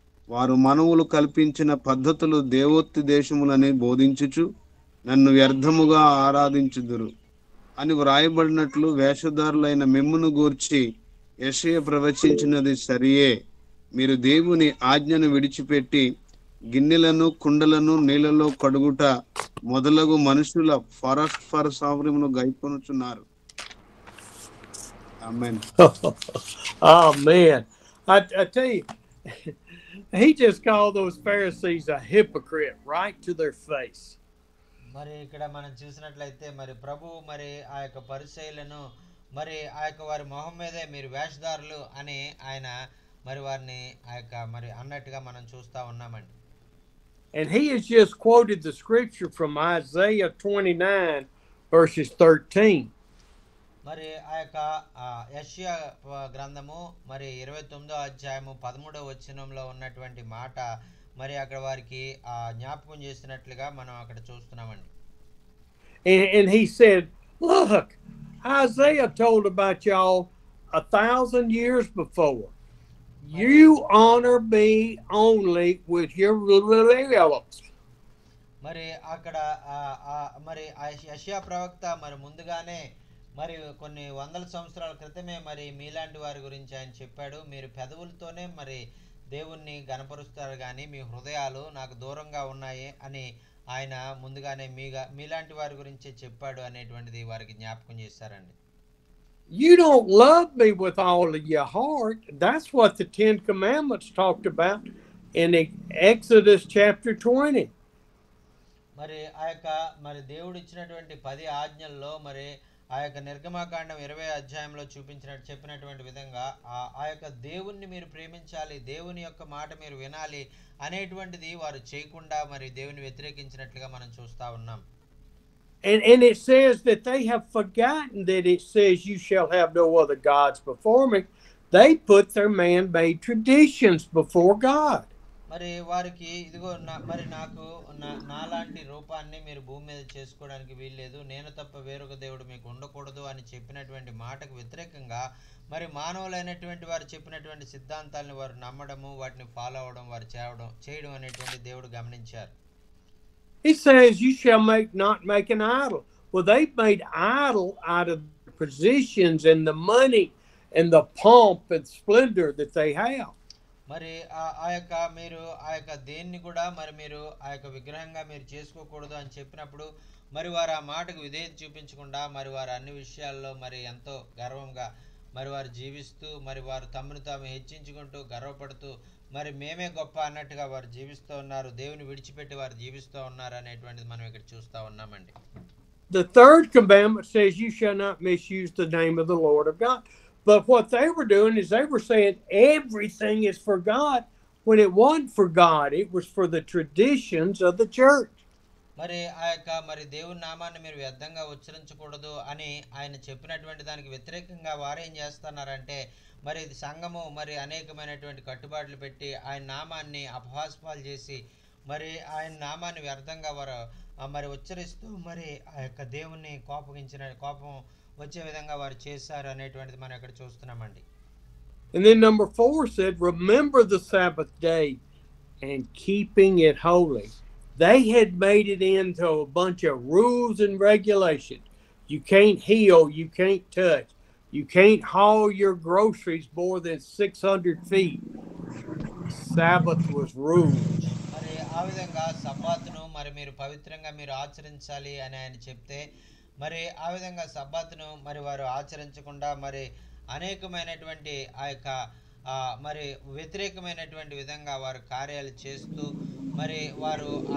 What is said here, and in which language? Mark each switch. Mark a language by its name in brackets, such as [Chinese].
[Telugu] వారు మనవులు కల్పించిన పద్ధతులు దేవోక్తి దేశములని బోధించుచు నన్ను వ్యర్థముగా ఆరాధించుదురు అని వ్రాయబడినట్లు వేషధారులైన మిమ్మును గూర్చి యెషయా ప్రవచించినది సరియే. మీరు దేవుని ఆజ్ఞను విడిచిపెట్టి గిన్నెలను కుండలను నీళ్లలో కడుగుట మొదలగు మనుషుల పరస్పర సామ్యమును గైకొనుచున్నారు. ఆమేన్. [English] Oh man, I tell you, he just called those Pharisees a hypocrite right to their face. [Telugu] మరి ఇక్కడ మనం చూసినట్లయితే మరి ప్రభు మరి ఆ యొక్క పరిచయులను మరి ఆ యొక్క వారి మొహం మీదే మీరు వేషధారులు అని ఆయన మరి వారిని ఆ యొక్క మరి అన్నట్టుగా మనం చూస్తా ఉన్నామండి. [English] And he has just quoted the scripture from Isaiah 29 verses 13. [Telugu] మరి ఆ యొక్క యెషయా గ్రంథము మరి 29వ అధ్యాయము 13వ వచనంలో ఉన్నటువంటి మాట మరి అక్కడ వారికి జ్ఞాపకం చేసినట్లుగా మనం అక్కడ చూస్తున్నామండి. [English] And he said, look, Isaiah told about y'all 1,000 years before. You honor me only with your lips. [Telugu] మరి అక్కడ మరి యెషయా ప్రవక్త మరి ముందుగానే మరి కొన్ని వందల సంవత్సరాల క్రితమే మరి మీలాంటి వారి గురించి ఆయన చెప్పాడు. మీరు పెదవులతోనే మరి దేవుణ్ణి గణపరుస్తారు కానీ మీ హృదయాలు నాకు దూరంగా ఉన్నాయి అని ఆయన ముందుగానే మీలాంటి వారి గురించే చెప్పాడు అనేటువంటిది వారికి జ్ఞాపకం చేశారండి. [English] You don't love me with all of your heart. That's what the 10 Commandments talked about in Exodus chapter 20. [Telugu] మరి ఆ యొక్క మరి దేవుడు ఇచ్చినటువంటి 10 ఆజ్ఞల్లో మరి ఆ యొక్క నిర్గమాకాండం 20 అధ్యాయంలో చెప్పినటువంటి విధంగా ఆ యొక్క దేవుణ్ణి మీరు ప్రేమించాలి, దేవుని యొక్క మాట మీరు వినాలి అనేటువంటిది వారు చేయకుండా మరి దేవుని వ్యతిరేకించినట్లుగా మనం చూస్తా ఉన్నాం. [English] And it says that they have forgotten that it says you shall have no other gods before me. They put their man-made traditions before God. [Telugu] మరి వారికి ఇదిగో మరి నాకు నాలాంటి రూపాన్ని మీరు భూమి మీద చేసుకోవడానికి వీల్లేదు, నేను తప్ప వేరొక దేవుడు మీకు ఉండకూడదు అని చెప్పినటువంటి మాటకు వ్యతిరేకంగా మరి మానవులైనటువంటి వారు చెప్పినటువంటి సిద్ధాంతాలను వారు నమ్మడము, వాటిని ఫాలో అవడం, వారు చేయడం అనేటువంటి దేవుడు గమనించారు. [English] He says you shall not make an idol. Well, they've made idol out of the positions and the money and the pomp and splendor that they have. [Telugu] మరి ఆ యొక్క మీరు ఆ యొక్క దేన్ని కూడా మరి మీరు ఆ యొక్క విగ్రహంగా మీరు చేసుకోకూడదు అని చెప్పినప్పుడు మరి వారు ఆ మాటకు విధేయత చూపించకుండా మరి వారు అన్ని విషయాల్లో మరి ఎంతో గర్వంగా మరి వారు జీవిస్తూ మరి వారు తమను తాము హెచ్చించుకుంటూ గర్వపడుతూ మరి మేమే గొప్ప అన్నట్టుగా వారు జీవిస్తూ ఉన్నారు, దేవుని విడిచిపెట్టి వారు జీవిస్తూ ఉన్నారు అనేటువంటిది మనం ఇక్కడ చూస్తూ ఉన్నామండి. [English] The third commandment says you shall not misuse the name of the Lord of God. But what they were doing is they were saying everything is for God when it wasn't for God. It was for the traditions of the church. [Telugu] మరి ఆ యొక్క మరి దేవుని నామాన్ని మీరు వ్యర్థంగా ఉచ్చరించకూడదు అని ఆయన చెప్పినటువంటి దానికి వ్యతిరేకంగా వారు ఏం చేస్తున్నారంటే మరి సంఘము మరి అనేకమైనటువంటి కట్టుబాట్లు పెట్టి ఆయన నామాన్ని అపహాస్పాలు చేసి మరి ఆయన నామాన్ని వ్యర్థంగా వారు మరి ఉచ్చరిస్తూ మరి ఆ యొక్క దేవుణ్ణి కోపం వచ్చే విధంగా వారు చేశారు అనేటువంటిది మనం ఇక్కడ చూస్తున్నామండి. [English] And then number 4 said, remember the Sabbath day and keeping it holy. They had made it into a bunch of rules and regulations. You can't heal, you can't touch. You can't haul your groceries more than 600 feet. Sabbath was rules. [Telugu] మరి ఆ విధంగా సబ్బాతును మరి మీరు పవిత్రంగా మీరు ఆచరించాలి అని ఆయన చెప్తే మరి ఆ విధంగా సబ్బాతును మరి వారు ఆచరించకుండా మరి అనేకమైనటువంటి ఆ యొక్క మరి వ్యతిరేకమైనటువంటి విధంగా వారు కార్యాలు చేస్తూ మరి వారు